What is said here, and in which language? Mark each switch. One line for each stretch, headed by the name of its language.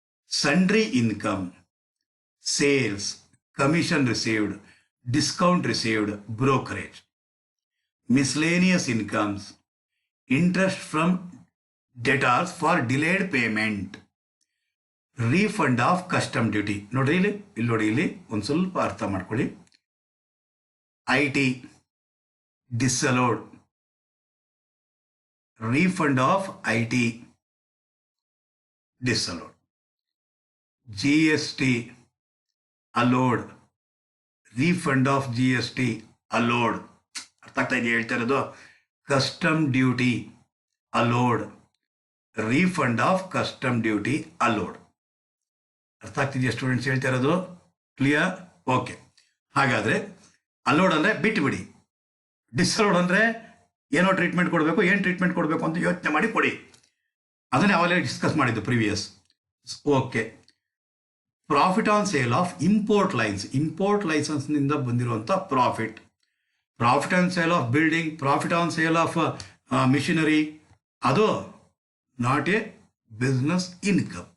English: Sundry income, sales, commission received, discount received, brokerage. Miscellaneous incomes, interest from debtors for delayed payment, refund of custom duty.
Kannada: ನೋಡ್ರಿ ಇಲ್ಲಿ ನೋಡಿ, ಇಲ್ಲಿ ಒಂದು ಸ್ವಲ್ಪ ಅರ್ಥ ಮಾಡ್ಕೊಳ್ಳಿ.
English: IT disallowed, refund of IT disallowed, GST allowed, refund of GST allowed.
Kannada: ಅರ್ಥ ಆಗ್ತಾ ಇದೆಯಾ ಹೇಳ್ತಾ ಇರೋದು?
English: Custom duty allowed, refund of custom duty allowed.
Kannada: ಅರ್ಥ ಆಗ್ತಿದೆಯಾ ಸ್ಟೂಡೆಂಟ್ಸ್ ಹೇಳ್ತಾ ಇರೋದು? ಕ್ಲಿಯರ್? ಓಕೆ. ಹಾಗಾದ್ರೆ ಅಲೋಡ್ ಅಂದರೆ ಬಿಟ್ಟುಬಿಡಿ, ಡಿಸಲೋಡ್ ಅಂದರೆ ಏನೋ ಟ್ರೀಟ್ಮೆಂಟ್ ಕೊಡಬೇಕು, ಏನು ಟ್ರೀಟ್ಮೆಂಟ್ ಕೊಡಬೇಕು ಅಂತ ಯೋಚನೆ ಮಾಡಿ ಕೊಡಿ. ಅದನ್ನೇ ಅವಾಗಲೇ ಡಿಸ್ಕಸ್ ಮಾಡಿದ್ದು previous.
English: Okay. Profit on sale of import ಲೈಸೆನ್ಸ್ನಿಂದ
Kannada: ಬಂದಿರುವಂಥ
English: profit on sale of building, profit on sale of machinery,
Kannada: ಅದು
English: Not a business income.